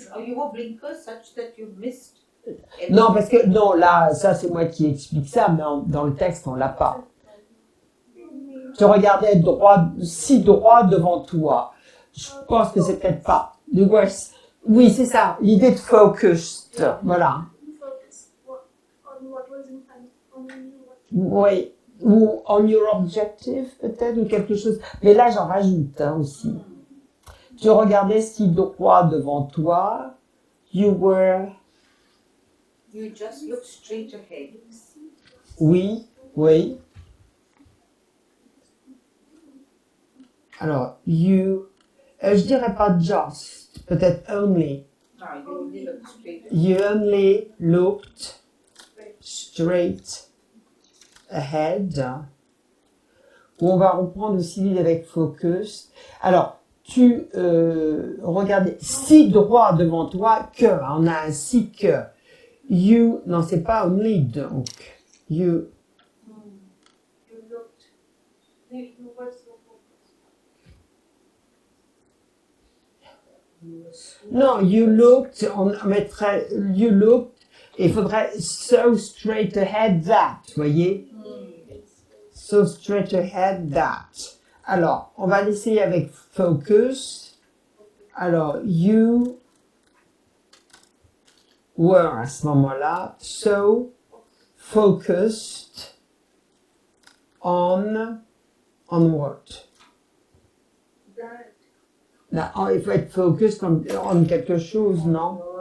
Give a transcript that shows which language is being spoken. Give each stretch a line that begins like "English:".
English: You wore blinkers such that you missed.
French: Non, parce que, non, là, ça, c'est moi qui explique ça, mais dans le texte, on l'a pas. Tu regardais si droit devant toi. Je pense que c'est peut-être pas. Oui, c'est ça. L'idée de focused. Voilà.
English: Focus on what was in front of you.
French: Oui. Ou
English: on your objective,
French: peut-être, ou quelque chose. Mais là, j'en rajoute, hein, aussi. Tu regardais si droit devant toi.
English: You just look straight ahead.
French: Oui. Alors, je dirais pas just, peut-être only.
English: No, you only look straight ahead. You only looked straight ahead.
French: Où on va reprendre aussi l'idée avec focus. Alors, tu regardais si droit devant toi que, on a un si que. Non, c'est pas only donc.
English: You looked. You were so focused.
French: Non,
English: you looked,
French: on mettrait
English: you looked,
French: et il faudrait
English: so straight ahead that,
French: voyez?
English: So straight ahead that.
French: Alors, on va l'essayer avec focus. Alors,
English: you were
French: à ce moment-là
English: so focused on what?
French: Là, il faut être focus on quelque chose, non?